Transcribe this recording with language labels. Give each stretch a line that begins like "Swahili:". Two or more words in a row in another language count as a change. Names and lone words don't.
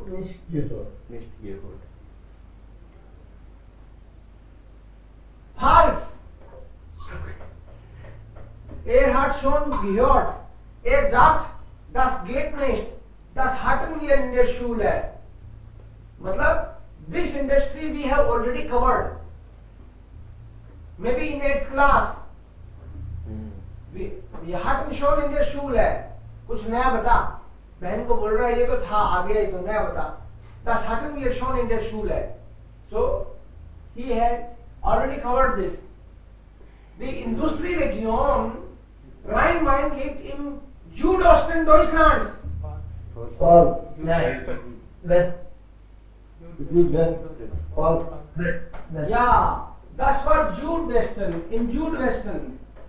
German: Nicht gehört. Nicht gehört. Falsch. Hat schon gehört. Sagt, das geht nicht. Das hatten wir in der Schule.
English: Matlab, this industry we have already covered. Maybe in 8th class.
German: Wir hatten schon in der Schule.
Hindi: कुछ नया बता. बहन को बोल रहा है ये तो था आगे तो नया बता.
German: Das hatten wir schon in der Schule.
English: So he had already covered this.
German: Die Industrieregion Rhein-Main liegt im Südosten Deutschlands. False. Nein. West. False. West. Ja, das war Südwesten, im Südwesten.